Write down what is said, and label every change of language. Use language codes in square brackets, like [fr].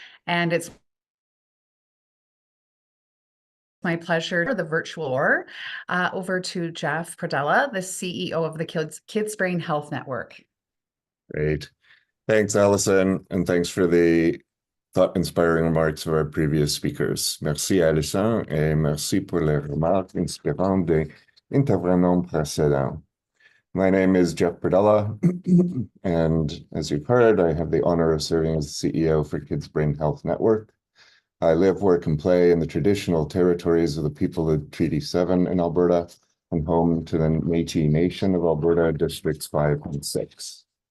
[en] And it's my pleasure for the virtual tour over to Jeff Pradella, the CEO of the Kids Brain Health Network. Great. Thanks, Alison, and thanks for the thought-inspiring remarks of our previous speakers. [fr] Merci, Alison, et merci pour les remarques inspirantes des intervenants précédents. [en] My name is Jeff Pradella, and as you've heard, I have the honor of serving as the CEO for Kids Brain Health Network. I live, work, and play in the traditional territories of the people of Treaty 7 in Alberta and home to the Métis Nation of Alberta, Districts 5 and 6.